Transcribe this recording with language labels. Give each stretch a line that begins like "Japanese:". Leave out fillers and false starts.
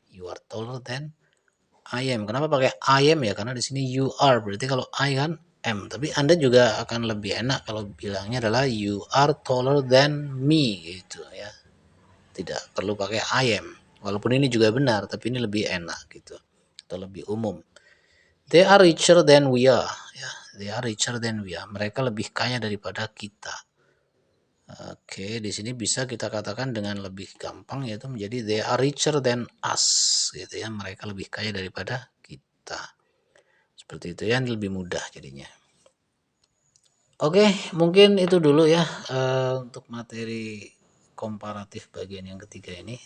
English: You are taller than I am.
Indonesian: Kenapa pakai
English: I am ya?
Indonesian: Karena di sini you are. Berarti kalau I kan am. Tapi Anda juga akan lebih enak kalau bilangnya adalah
English: you are taller than me
Indonesian: gitu ya. Tidak perlu pakai I am. Walaupun ini juga benar, tapi ini lebih enak gitu. Atau lebih umum.
English: They are richer than we are. Ya, they are richer than we are.
Indonesian: Mereka lebih kaya daripada kita. Oke, di sini bisa kita katakan dengan lebih gampang yaitu menjadi
English: they are richer than us
Indonesian: gitu ya. Mereka lebih kaya daripada kita. Seperti itu ya, lebih mudah jadinya. Oke, mungkin itu dulu ya untuk materi komparatif bagian yang ketiga ini.